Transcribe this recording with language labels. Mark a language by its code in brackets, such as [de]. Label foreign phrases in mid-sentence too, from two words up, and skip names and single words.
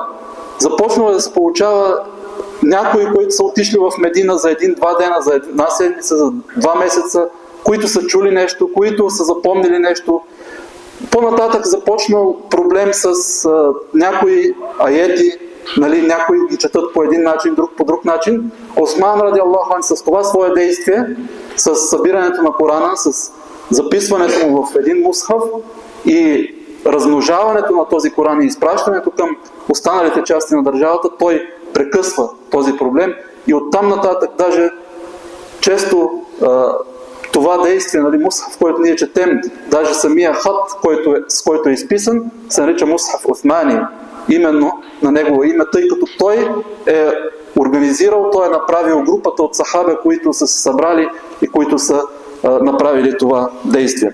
[bg] Започнало да се получава някои, които са отишли в Медина за 1-2 дена, за една седмица, за 2 месеца, които са чули нещо, които са запомнили нещо. По-нататък започнал проблем с някои аети, някои ги четат по един начин, друг по друг начин. Осман, [ar] رضي الله عنه, [bg] с това свое действие, с събирането на Корана, с записването му в един мусхаф и размножаването на този Коран и изпращането към останалите части на държавата, той прекъсва този проблем и оттам нататък даже често това действие, мусхаф, който ние четем, даже самия хат, с който е изписан, се нарича [ar] مصحف عثماني, [bg] именно на негово име, тъй като той е организирал, той е направил групата от сахаба, които са се събрали и които са направили това действие.